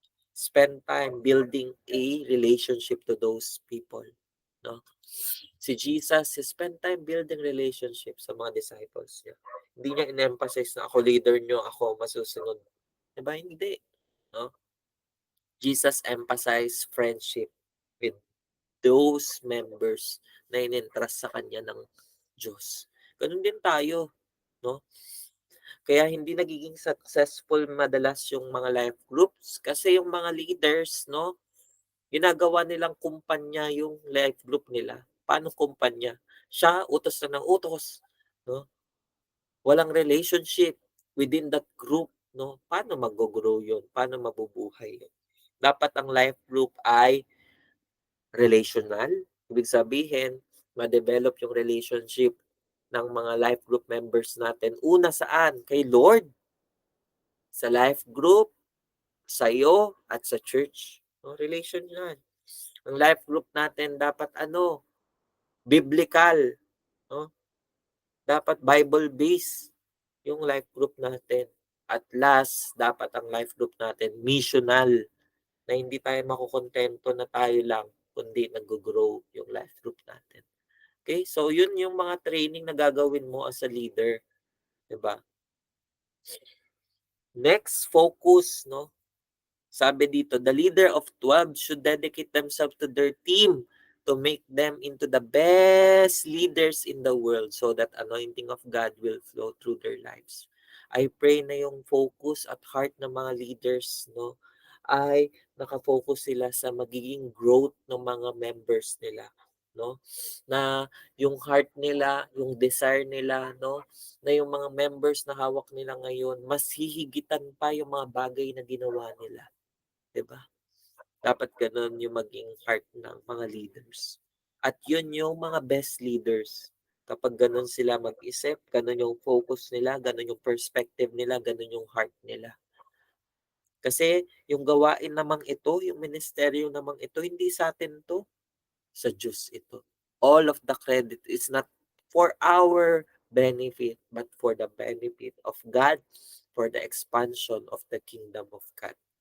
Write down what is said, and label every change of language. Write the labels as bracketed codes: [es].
[en] Spend time building a relationship to those people, no? Si Jesus, he spent time building relationship sa mga disciples niya. [tl] Hindi niya in-emphasize na ako leader niyo, ako masusunod. Diba? Hindi, no? [en] Jesus emphasized friendship with those members [tl] na in-entrust sa kanya ng Diyos. Ganun din tayo, no? Kaya hindi nagiging successful madalas yung mga life groups kasi yung mga leaders, no, ginagawa nilang kumpanya yung life group nila. Paano kumpanya? Siya, utos na ng utos, no? [en] Walang relationship within that group, no? [tl] Paano mag-grow yun? Paano mabubuhay yun? Dapat ang life group ay relational. Ibig sabihin, ma-develop yung relationship ng mga life group members natin. Una saan? Kay Lord. Sa life group, sa iyo, at sa church. No, relation yan. Ang life group natin dapat ano? Biblical. No? Dapat Bible-based yung life group natin. At last, dapat ang life group natin missional na hindi tayo makukontento na tayo lang kundi nag-grow yung life group natin. Okay? So, yun yung mga training na gagawin mo as a leader. Diba? [en] Next, focus, no? [tl] Sabi dito, [en] the leader of 12 should dedicate themselves to their team to make them into the best leaders in the world so that anointing of God will flow through their lives. [tl] I pray na yung focus at heart ng mga leaders, no, ay nakafocus sila sa magiging growth ng mga members nila, no? Na yung heart nila, yung desire nila, no, na yung mga members na hawak nila ngayon, mas hihigitan pa yung mga bagay na ginawa nila. 'Di ba? Dapat gano'n yung maging heart ng mga leaders. At yun yung mga best leaders. Kapag gano'n sila mag-isip, gano'n yung focus nila, gano'n yung perspective nila, gano'n yung heart nila. Kasi yung gawain namang ito, yung ministeryo namang ito, hindi sa atin to, sa Diyos ito. [en] All of the credit is not for our benefit, but for the benefit of God, for the expansion of the kingdom of God.